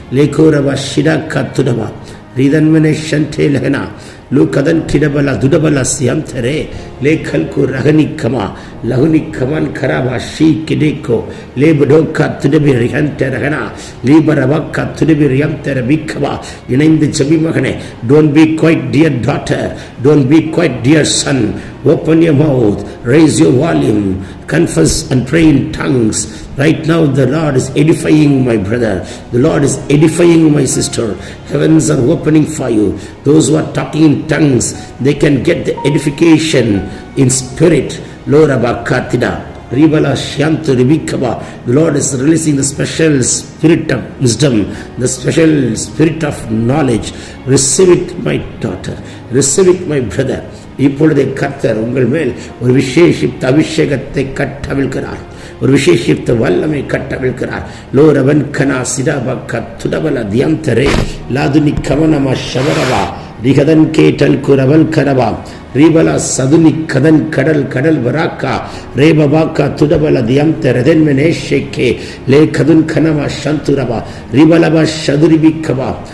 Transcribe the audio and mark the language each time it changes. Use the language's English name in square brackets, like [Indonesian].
[Tamil] லேகோரவா ஷிடா கத்துடவா ரிதன்மனே ஷன்டே லஹனா லூகதன் கிடபலா துடபலா சியம்தரே லேகல்கு ரகனிக்கமா லகுனிக்கமன் கராபா she கிடேக்கோ லேபடோக்கா துடபி ரிஹன்ட ரகனா லீபரவாக்கா துடபி ரிஹம்தர பிக்கவா. இணைந்து JP மகனே. [English] Don't be quiet dear daughter, don't be quiet dear son. Open your mouth, raise your volume, confess and pray in tongues. Right now the Lord is edifying my brother, the Lord is edifying my sister. Heavens are opening for you. Those who are talking in tongues, they can get the edification in spirit. Lord Abakatida Ribala Shantu Ribikaba. The Lord is releasing the special spirit of wisdom, the special spirit of knowledge. Receive it, my daughter, receive it, my brother. [Tamil] இப்பொழுதே கர்த்தர் உங்கள் மேல் ஒரு விசேஷித்த அபிஷேகத்தை கட்டவிழ்கிறார், ஒரு விசேஷித்த வல்லமை கட்டவிழ்கிறார். லோரவன் கனா சிடாபா கத்துடபல தியந்தரே லாதுனி கவனமா ஷவரவா ரிகதன் கேட்டல் குரவல் கரவா ரீபலா சதுனி கதன் கடல் கடல் வராக்கா ரேபபாக்கா துடபல தியந்த ரதன்மனே ஷேக்கே லே கதுன் கனவா சந்துரவா ரிபலபா சதுரிபிக்கவா